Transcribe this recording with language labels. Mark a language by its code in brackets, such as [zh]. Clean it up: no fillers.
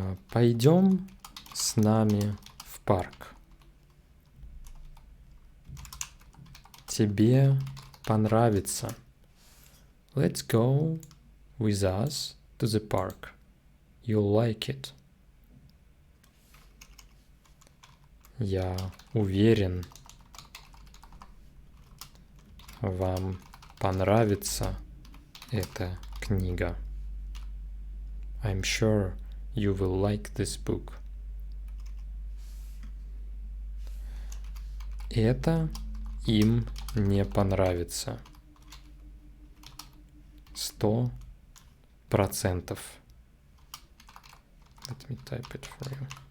[ru] Пойдем с нами в парк. Тебе понравится. [en] Let's go with us to the park. You'll like it. [ru] Я уверен, вам понравится эта книга. [en] I'm sure you will like this book. [ru] Это им не понравится. [en] 100%. Let me type it for you.